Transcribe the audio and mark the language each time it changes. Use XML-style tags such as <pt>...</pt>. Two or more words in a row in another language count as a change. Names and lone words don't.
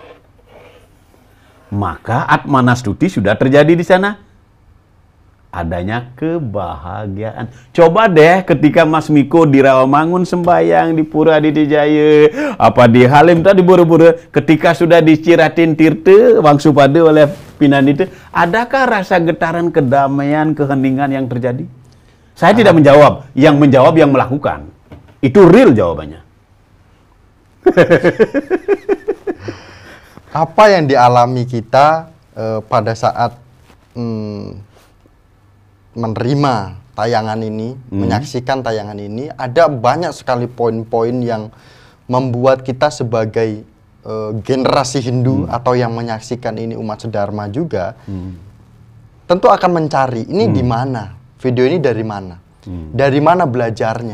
<id>Maka Atmanastuti sudah terjadi di sana. Adanya kebahagiaan. Coba deh ketika Mas Miko di Rawamangun sembahyang, di Pura Aditya, apa di Halim tadi Borobudur, ketika sudah diciratin tirte Wangsupada oleh Pinanita, adakah rasa getaran kedamaian, keheningan yang terjadi? Saya tidak menjawab, yang menjawab yang melakukan. Itu real jawabannya. Apa yang dialami kita pada saat menerima tayangan ini, menyaksikan tayangan ini, ada banyak sekali poin-poin yang membuat kita sebagai generasi Hindu atau yang menyaksikan ini umat sedharma juga, tentu akan mencari ini di mana, video ini dari mana, dari mana belajarnya.</id>